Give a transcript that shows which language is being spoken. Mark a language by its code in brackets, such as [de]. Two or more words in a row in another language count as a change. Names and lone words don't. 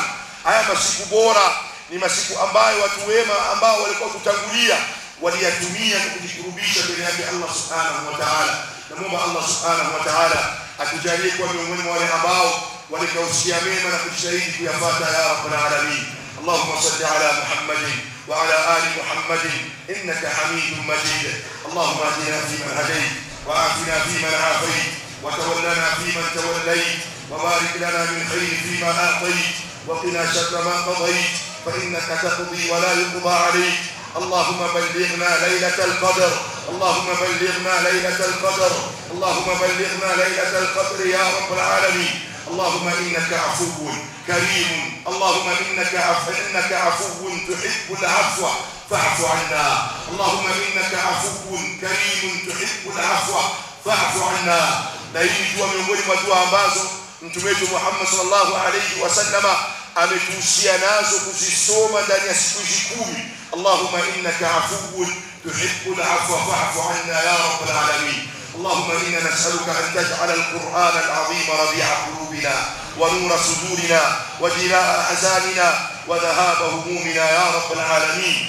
[sw] Haya masiku bora ni masiku ambayo watu wema ambao walikuwa kutangulia waliyatumia kujikurubisha mbele yake Allah [ar] سبحانه وتعالى. [sw] Namuomba Allah [ar] سبحانه وتعالى [sw] atujalie kuwa miongoni mwa wale ambao walikausia mema na kujitahidi kuyafuata ya [ar] رب العالمين. اللهم صل على محمد وعلى آل محمد إنك حميد مجيد. اللهم اهدنا فيمن هديت وعافنا فيمن عافيت وتولنا فيمن توليت وبارك لنا من خير فيما أعطيت وقنا شر ما قضيت فإنك تقضي ولا يقضى عليك. اللهم بلغنا ليلة القدر اللهم بلغنا ليلة القدر، اللهم بلغنا ليلة القدر يا رب العالمين. اللهم إنك عفو كريم، اللهم إنك عفو تحب العفو فاعف عنا. اللهم إنك عفو كريم تحب العفو فاعف عنا. [sw] Na hii dua miongoni mwa dua ambazo Mtume wetu Muhammad [ar] صلى الله عليه وسلم [sw] ametuhusia nazo kuzisoma ndani ya siku hizi 10. [ar] اللهم إنك عفو تحب العفو فاعف عنا يا رب العالمين. اللهم إنا نسألك أن تجعل القرآن العظيم ربيع قلوبنا ونور صدورنا وجلاء أحزاننا وذهاب همومنا يا رب العالمين.